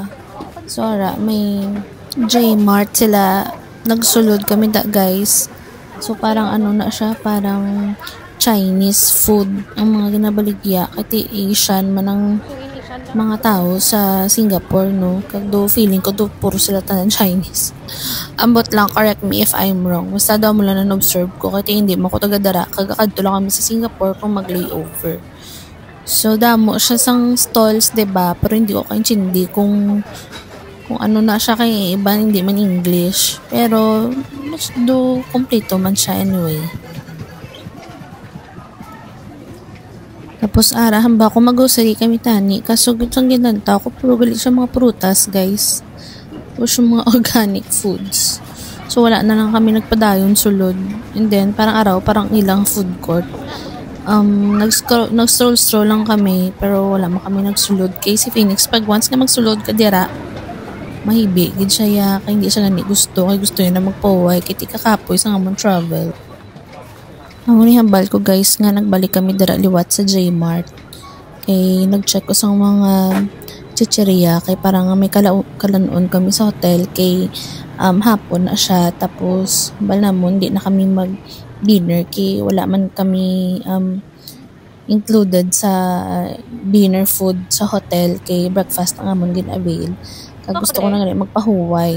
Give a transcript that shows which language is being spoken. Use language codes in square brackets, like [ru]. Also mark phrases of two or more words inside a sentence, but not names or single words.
[hil] So ara may J-Mart sila, nagsulod kami da guys. So parang ano na siya, parang [en] Chinese food [hil] ang mga ginabaligya kay Asian man ang mga tao sa Singapore, no. Kag do feeling ko do puro sila tanan Chinese. Ambot lang, [en] correct me if I'm wrong. [hil] Basta daw mo lang na-observe ko kaya hindi mo ko tagadara kag kadto lang kami sa Singapore kung mag-layover. So damo siya sang stalls, 'di ba? Pero hindi ko kaintindi kung ano na siya kay iba hindi man English. Pero do kompleto man siya anyway. Tapos arahan ba ako mag-grocery kami tani, kaso gitsang ginanta ko puro gali siya mga prutas guys. Tapos yung mga [en] organic foods. [hil] So wala na lang kami nagpadayon sulod. [en] And then [hil] parang araw, parang ilang [en] food court. [hil] Nag-stroll lang kami pero wala man kami nagsulod. Kay si Phoenix, pag once nga magsulod ka dira, mahibi. Gid siya ya, kay hindi siya gani gusto. Kay gusto niya na magpaway. Kay ti kakapoy sa nga mong travel. Ang hambal ko guys nga nagbalik kami dira liwat sa J-Mart. Kay nag-check ko sa mga chicheria kay parang may kalanon kami sa hotel kay hapon na siya tapos balamon di na kami mag dinner kay wala man kami included sa dinner food sa hotel kay breakfast na amon gin avail kag gusto ko na gali magpahuway.